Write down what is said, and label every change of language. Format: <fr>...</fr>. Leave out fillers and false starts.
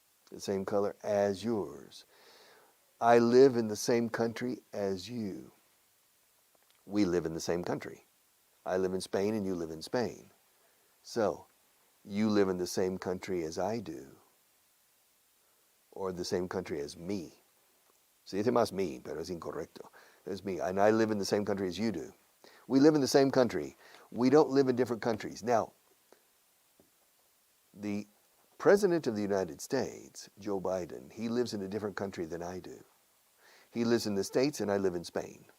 <en>The same color as yours. I live in the same country as you. We live in the same country. I live in Spain and you live in Spain. So, you live in the same country as I do. Or the same country as me.</en> <es>Se dice más mí, pero es incorrecto.</es> <en>It's me. And I live in the same country as you do. We live in the same country. We don't live in different countries. Now, the President of the United States, Joe Biden, he lives in a different country than I do. He lives in the States and I live in Spain.</en>